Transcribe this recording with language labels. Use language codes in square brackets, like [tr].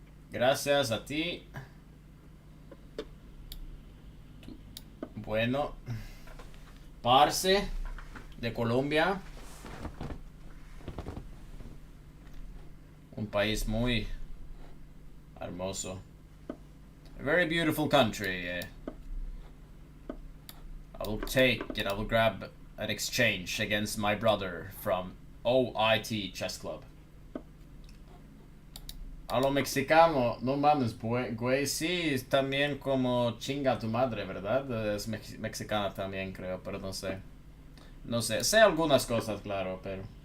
[es] Gracias a ti. Bueno, Parce de Colombia, un país muy hermoso. [en] A very beautiful country. I will take it. I will grab an exchange against my brother from OIT Chess Club. [es] A lo mexicano, no mames, güey, sí, es también como chinga tu madre, ¿verdad? Es mexicana también, creo, pero no sé. No sé, sé algunas cosas, claro, pero...